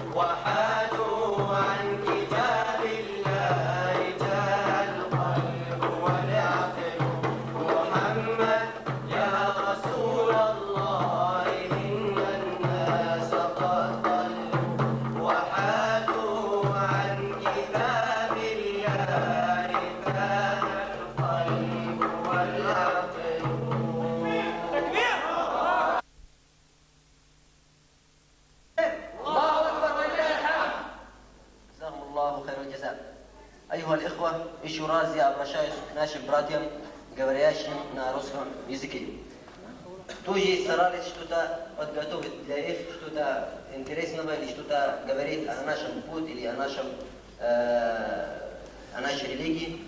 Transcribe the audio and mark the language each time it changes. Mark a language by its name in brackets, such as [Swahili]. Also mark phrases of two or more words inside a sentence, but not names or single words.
[Arabic] وحادوا عن كتاب الله تاه القلب والعقل محمد يا رسول الله إن الناس قد ضلوا وحادوا عن كتاب الله تاه القلب والعقل جزاهم الله خير الجزاء. أيها الإخوة [Russian] еще раз я обращаюсь к нашим братьям, говорящим на русском языке. Тоже старались что-то подготовить для их, что-то интересного или что-то говорить о нашем пути или о нашей религии.